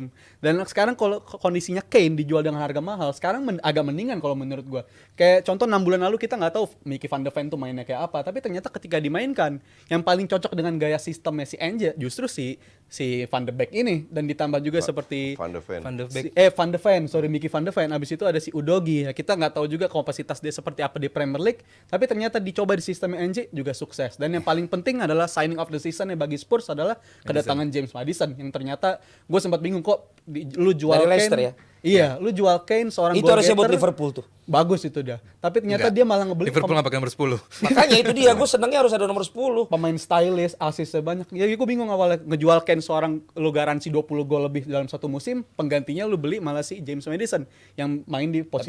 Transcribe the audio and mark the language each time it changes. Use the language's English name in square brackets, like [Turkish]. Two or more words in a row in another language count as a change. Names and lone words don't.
[Indonesian] Dan sekarang kalau kondisinya Kane dijual dengan harga mahal, sekarang agak mendingan kalau menurut gue. Kayak contoh 6 bulan lalu kita nggak tahu Mickey van de Ven tuh mainnya kayak apa, tapi ternyata ketika dimainkan yang paling cocok dengan gaya sistemnya si Ange justru si Van de Beek ini, dan ditambah juga seperti Van de Ven. Van de Beek. Van de Ven, sorry Mickey Van de Ven. Abis itu ada si Udogi. Ya, kita nggak tahu juga kapasitas dia seperti apa di Premier League, tapi ternyata dicoba di sistem NG juga sukses. Dan yang paling penting adalah [English] signing of the season [Indonesian] bagi Spurs adalah kedatangan James Maddison yang ternyata gue sempat bingung kok lu jual Dari Kane. Leicester ya? Iya, lu jual Kane seorang Itu goal harusnya buat getter, Liverpool tuh. bagus itu dia. Tapi ternyata Enggak. dia malah ngebeli Liverpool nggak pakai nomor 10. Makanya itu dia, gue senengnya harus ada nomor 10. pemain stylish, asisnya banyak. Ya gue bingung awalnya ngejual Kane seorang lu garansi 20 gol lebih dalam satu musim, penggantinya lu beli malah si James Maddison yang main di posisi